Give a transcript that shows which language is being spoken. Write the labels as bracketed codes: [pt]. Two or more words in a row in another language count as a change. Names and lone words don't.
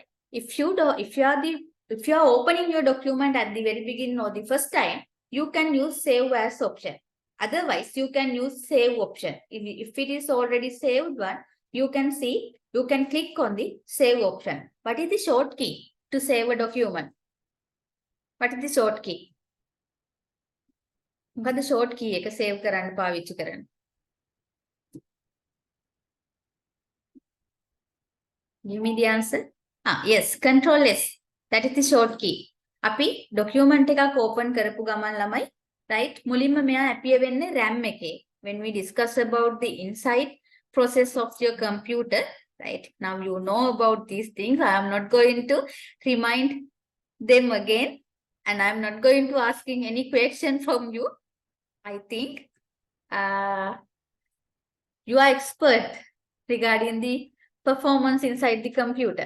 [en] If you are opening your document at the very beginning or the first time, you can use save as option. Otherwise, you can use save option. If it is already saved one, you can click on the save option. What is the short key to save a document? What is the short key? [si] මොකද [en] short key [si] එක save කරන්න පාවිච්චි කරන්න? [en] Give me the answer. Yes, Control S. That is the short key. [si] අපි document එකක් open කරපු ගමන් ළමයි, right? මුලින්ම මෙයා appear වෙන්නේ RAM එකේ. [en] When we discuss about the inside process of your computer, right? Now you know about these things. I am not going to remind them again, and I'm not going to asking any question from you. I think you are expert regarding the performance inside the computer.